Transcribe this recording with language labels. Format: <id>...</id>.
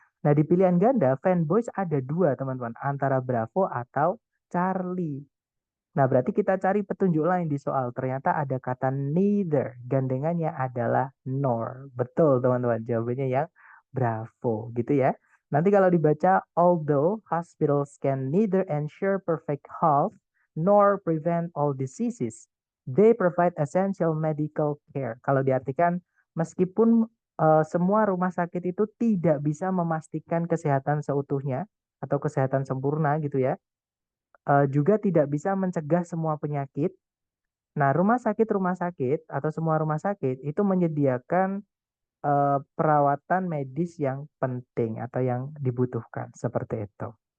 <id>Nah, di pilihan ganda, fanboys ada dua, teman-teman, antara Bravo atau Charlie. Nah, berarti kita cari petunjuk lain di soal. Ternyata ada kata neither. Gandengannya adalah nor. Betul, teman-teman. Jawabannya yang Bravo, gitu ya. Nanti kalau dibaca,</id> <en>although hospitals can neither ensure perfect health nor prevent all diseases, they provide essential medical care.</en> <id>Kalau diartikan, meskipun semua rumah sakit itu tidak bisa memastikan kesehatan seutuhnya atau kesehatan sempurna gitu ya, juga tidak bisa mencegah semua penyakit. Nah, rumah sakit atau semua rumah sakit itu menyediakan perawatan medis yang penting atau yang dibutuhkan seperti itu.</id>